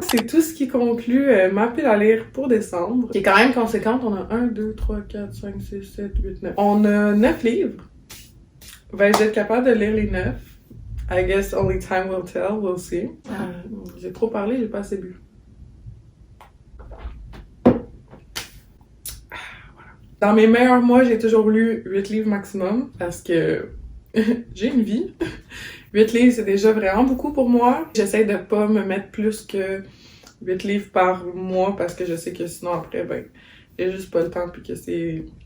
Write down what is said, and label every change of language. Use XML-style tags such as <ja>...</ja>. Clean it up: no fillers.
<fr>C'est tout ce qui conclut ma pile à lire pour décembre. Qui est quand même conséquente. On a 1, 2, 3, 4, 5, 6, 7, 8, 9. On a 9 livres. Vais-je être capable de lire les 9?</fr> <en>I guess only time will tell, we'll see.</en> <fr>J'ai trop parlé, j'ai pas assez bu. Voilà. Dans mes meilleurs mois, j'ai toujours lu 8 livres maximum parce que j'ai une vie. 8 livres, c'est déjà vraiment beaucoup pour moi. J'essaie de pas me mettre plus que 8 livres par mois parce que je sais que sinon après, ben, j'ai juste pas le temps puis que c'est...</fr>